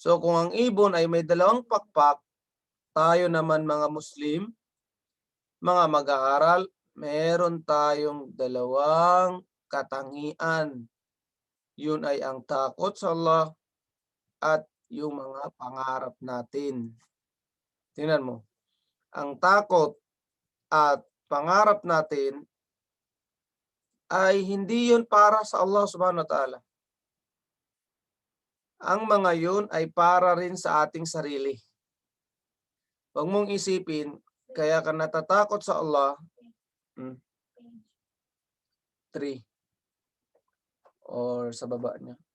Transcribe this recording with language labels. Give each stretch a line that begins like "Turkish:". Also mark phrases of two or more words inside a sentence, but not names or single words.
Filipino: So kung ang ibon ay may dalawang pakpak, tayo naman mga Muslim, mga mag-aaral, meron tayong dalawang katangian. Yun ay ang takot sa Allah at yung mga pangarap natin. Tingnan mo. Ang takot at pangarap natin ay hindi yun para sa Allah
Arabic: سبحانه وتعالى.
Filipino: Ang mga yun ay para rin sa ating sarili. Huwag mong isipin, kaya ka natatakot sa Allah. 3. Or sa baba niya.